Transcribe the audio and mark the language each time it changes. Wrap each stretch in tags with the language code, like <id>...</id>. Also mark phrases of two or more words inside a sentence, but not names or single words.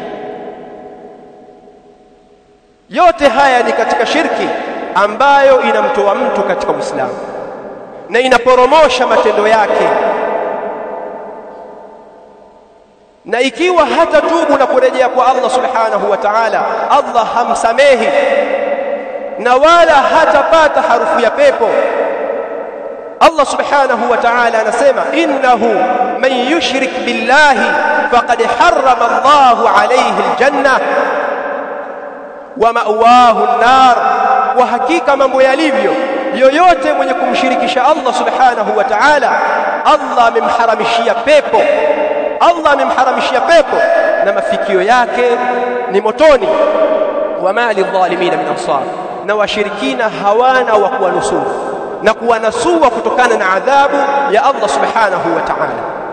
<sw>Yote haya ni katika shirki ambayo inamtoa mtu katika Uislamu na inaporomosha matendo yake, na ikiwa hatatubu na kurejea kwa Allah</sw> <ar>سبحانه وتعالى,</ar> <sw>Allah hamsamehi na wala hatapata harufu ya pepo. Allah</sw> <ar>سبحانه وتعالى</ar> <sw>anasema,</sw> <ar>إنه من يشرك بالله فقد حرم الله عليه الجنة ومأواه النار,</ar> <sw>wa hakika mambo yalivyo, yoyote mwenye kumshirikisha Allah</sw> <ar>سبحانه وتعالى,</ar> <sw>Allah amemharamishia pepo. Allah amemharamishia pepo na mafikio yake ni motoni.</sw> <ar>وما للظالمين من أنصار,</ar> <sw>na washirikina hawana wa kuwanusuru na kuwanasua kutokana na adhabu ya Allah</sw> <ar>سبحانه وتعالى.</ar>